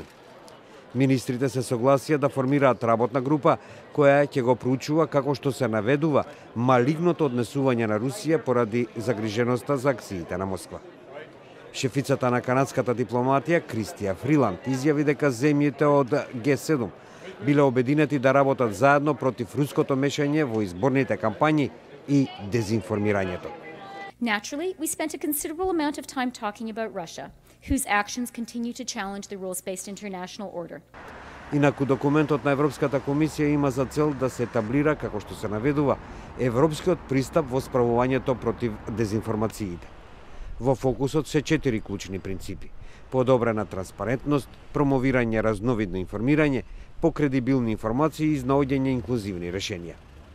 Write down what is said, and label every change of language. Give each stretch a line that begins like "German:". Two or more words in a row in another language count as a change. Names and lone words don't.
Macedonian: Министрите се согласија да формираат работна група која ќе го проучува како што се наведува малигното однесување на Русија поради загриженоста за акциите на Москва. Шефицата на канадската дипломатија Кристија Фриланд изјави дека земјите од Г7 биле обединети да работат заедно против руското мешање во изборните кампањи и дезинформирањето.
English: Naturally, we spent a considerable amount of time talking about Russia, whose actions continue to challenge the rules-based international order.
Macedonian: Инаку документот на Европската комисија има за цел да се етаблира, како што се наведува, европскиот пристап во справувањето против дезинформациите. Во фокусот се 4 клучни принципи: подобрена транспарентност, промовирање разновидно информирање, покредибилни информации и изнаоѓање инклузивни решенија.